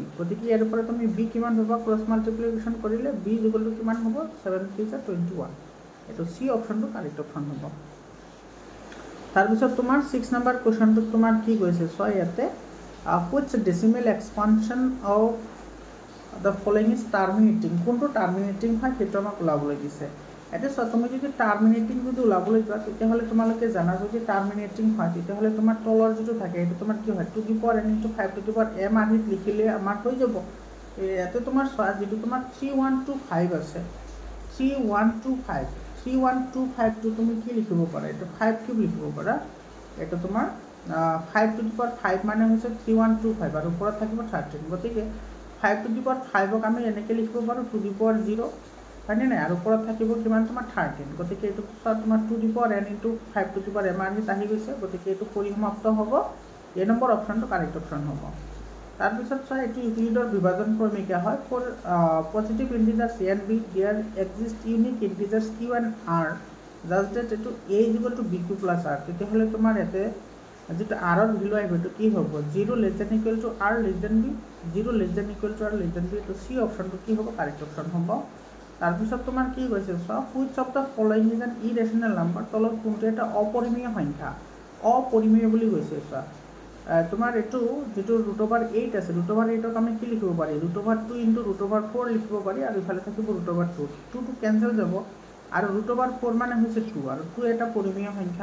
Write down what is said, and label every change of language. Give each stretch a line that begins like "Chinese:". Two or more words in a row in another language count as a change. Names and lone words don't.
Assamese: গতিকে ইয়াৰ পৰা তুমি বি কিমান পাবা,
English: cross multiplication
Assamese: কৰিলে
English: b equal to
Assamese: কিমান হ'ব 7 3 21। এইটো চি অপশ্যনটো
English: correct option
Assamese: হ'ব। তাৰপিছত তোমাৰ 6 নম্বৰ কুৱেশ্যনটোত তোমাৰ কি কৈছে চোৱা ইয়াতে,
English: which decimal expansion of the following is terminating,
Assamese: কোনটো টাৰ্মিনেটিং হয় সেইটো আমাক ওলাবলৈ দিছে। এতিয়া চোৱা তুমি যদি টাৰ্মিনেটিং যদি ওলাবলৈ যোৱা তেতিয়াহ'লে তোমালোকে জানা যদি টাৰ্মিনেটিং হয় তেতিয়াহ'লে তোমাৰ তলৰ যিটো থাকে সেইটো তোমাৰ কি হয়
English: 2 to the power n into 5 to the power m
Assamese: আদিত লিখিলে আমাৰ হৈ যাব। ইয়াতে তোমাৰ চোৱা যিটো তোমাৰ 3125 আছে, 3125টো তুমি কি লিখিব পাৰা, এইটো 5 কিউব লিখিব পাৰা। এইটো তোমাৰ
English: 5 to the power 5
Assamese: মানে হৈছে 3125 আৰু ওপৰত থাকিব 13। গতিকে
English: 5 to the power 5ক
Assamese: আমি এনেকৈ লিখিব পাৰোঁ
English: 2 to the power 0,
Assamese: হয়নে নাই, আৰু ওপৰত থাকিব কিমান তোমাৰ 13। গতিকে এইটো তোমাৰ
English: 2 to the power n into 5 to the power m
Assamese: আদিত আহি গৈছে। গতিকে এইটো পৰিসমাপ্ত হ'ব, এই নম্বৰ অপশ্যনটো
English: correct option
Assamese: হ'ব। তাৰপিছত চোৱা এইটো ইউক্লিডৰ বিভাজন ক্ৰমিকা হয়।
English: for positive integers a and b there exist unique integers q and r just that এইটো a equal to b q plus r.
Assamese: তেতিয়াহ'লে তোমাৰ ইয়াতে যিটো আৰৰ ভেলু আহিব এইটো কি হ'ব
English: 0 less than equal to r less than b, 0 less than equal to r less than b.
Assamese: এইটো চি অপশ্যনটো কি হ'ব
English: correct option
Assamese: হ'ব। তাৰপিছত তোমাৰ কি কৈছে চোৱা,
English: which of the following is an irrational number,
Assamese: তলত কোনটো এটা অপৰিমেয় সংখ্যা, অপৰিমেয় বুলি কৈছে চোৱা। তোমাৰ এইটো যিটো √8 আছে, √8ক আমি কি লিখিব পাৰি,
English: √2 into √4
Assamese: লিখিব পাৰি, আৰু ইফালে থাকিব √2, 2টো কেঞ্চেল যাব, আৰু √4 মানে হৈছে 2, আৰু 2 এটা পৰিমেয় সংখ্যা।